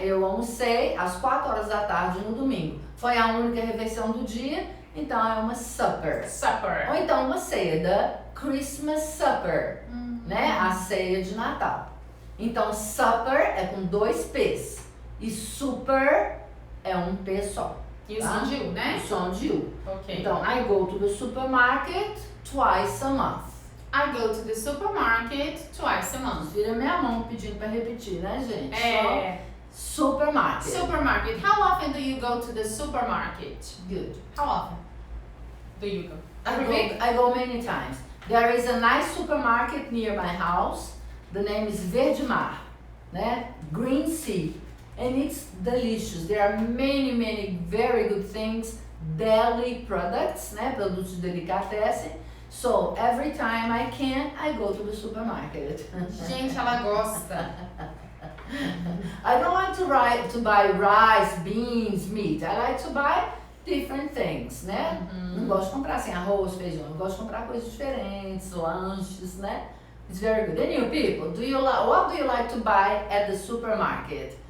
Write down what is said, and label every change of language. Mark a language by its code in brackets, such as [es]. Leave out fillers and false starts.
[pt] Eu almocei às 4 horas da tarde no domingo. Foi a única refeição do dia, então é uma supper. [en] Supper. [pt] Ou então uma ceia, da Christmas supper, né? A ceia de Natal. Então supper é com 2 P's e super é um P só. E o Tá? som de U, né? O som de U. Ok. Então, [en] I go to the supermarket twice a month. I go to the supermarket twice a month. [pt] Vira minha mão pedindo para repetir, né, gente? É. Só supermarket. [en] Supermarket. How often do you go to the supermarket? Good. How often do you go? Every week? I go many times. There is a nice supermarket near my house. The name is Verde Mar, né? Green Sea. And it's delicious. There are many very good things, deli products, né? [pt] Produtos de delicatessen. [en] So every time I can, I go to the supermarket. [pt] Gente, ela gosta. [en] I don't like to buy rice, beans, meat. I like to buy different things, né? [pt] Não gosto de comprar assim arroz, feijão. Eu gosto de comprar coisas diferentes, lanches, né? [en] It's very good. And you people, what do you like to buy at the supermarket?